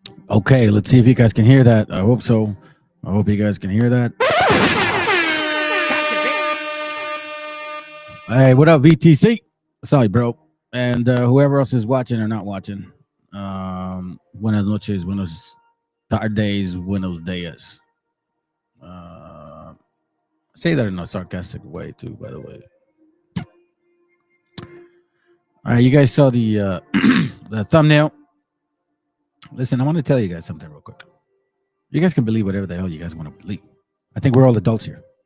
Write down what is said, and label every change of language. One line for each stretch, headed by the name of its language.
English: Okay, let's see if you guys can hear that. I hope so. I hope you guys can hear that. Hey, what up, VTC? Sorry, bro. And whoever else is watching or not watching.
Spanish: Buenas noches, buenos tardes, buenos días.
English: Say that in a sarcastic way, too, by the way. All right, you guys saw the the thumbnail. Listen, I want to tell you guys something real quick. You guys can believe whatever the hell you guys want to believe. I think we're all adults here.